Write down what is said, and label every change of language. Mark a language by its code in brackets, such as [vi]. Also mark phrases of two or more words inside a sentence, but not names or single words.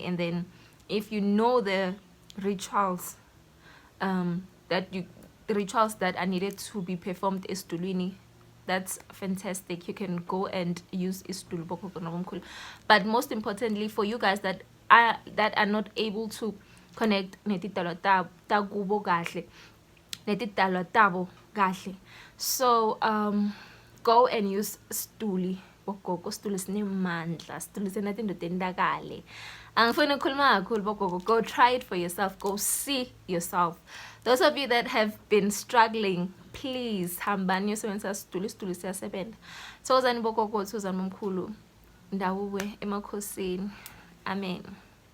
[en] And then if you know the rituals that are needed to be performed esidulwini, that's fantastic. You can go and use [ss] isiduli bokoko nabomkhulu. [en] But most importantly, for you guys that are not able to connect [ss] netidalwa takubo kahle, netidalwa tabo kahle, [en] so go and use [ss] siduli bokoko. Siduli sinemandla, siduli senatinto tendakale. Angifuni ukukhuluma kakhulu bokoko. [en] Go try it for yourself, go see yourself. Those of you that have been struggling, please [ss] hambani yosebenzisa siduli. Siduli siyasebenza. Thokozani bokoko, thokozani bomkhulu, ndawuwe emakhosini. Amen.